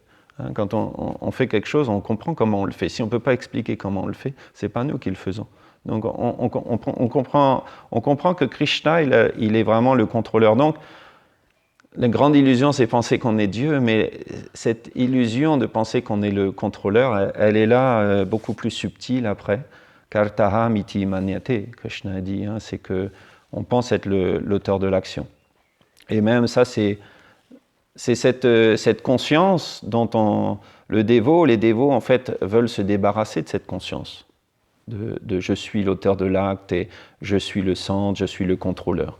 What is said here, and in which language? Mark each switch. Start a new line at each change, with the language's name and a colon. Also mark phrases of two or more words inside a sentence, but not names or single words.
French: Hein, quand on fait quelque chose, on comprend comment on le fait. Si on ne peut pas expliquer comment on le fait, ce n'est pas nous qui le faisons. Donc on comprend que Krishna, il est vraiment le contrôleur. Donc la grande illusion, c'est penser qu'on est Dieu, mais cette illusion de penser qu'on est le contrôleur, elle est là beaucoup plus subtile après.
Sanskrit: कर्ताहम् इति मन्यते,
French: Krishna a dit, hein, c'est qu'on pense être l'auteur de l'action. Et même ça, c'est cette conscience dont les dévots en fait veulent se débarrasser de cette conscience de je suis l'auteur de l'acte et je suis le centre, je suis le contrôleur.